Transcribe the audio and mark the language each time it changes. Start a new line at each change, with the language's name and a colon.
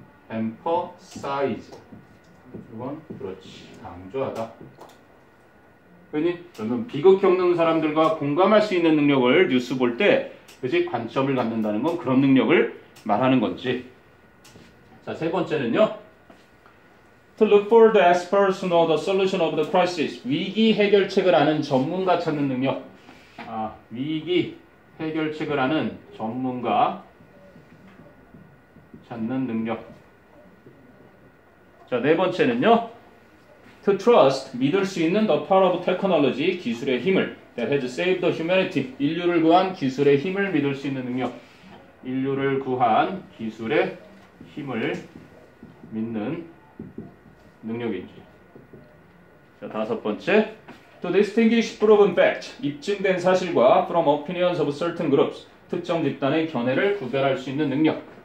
Korean: emphasize. 이건 그렇지. 강조하다. 그러면 비극 겪는 사람들과 공감할 수 있는 능력을 뉴스 볼 때 그지 관점을 갖는다는 건 그런 능력을 말하는 건지. 자, 세 번째는요.
English: To look for the experts to know the solution of the crisis.
Korean: 위기 해결책을 아는 전문가 찾는 능력. 위기 해결책을 아는 전문가 찾는 능력. 자, 네 번째는요.
English: To trust,
Korean: 믿을 수 있는
English: the power of technology,
Korean: 기술의 힘을.
English: That has saved the humanity.
Korean: 인류를 구한 기술의 힘을 믿을 수 있는 능력. 인류를 구한 기술의 힘을 믿는 능력이지. 자, 다섯 번째.
English: To distinguish proven fact,
Korean: 입증된 사실과
English: from opinions of certain groups,
Korean: 특정 집단의 견해를 구별할 수 있는 능력.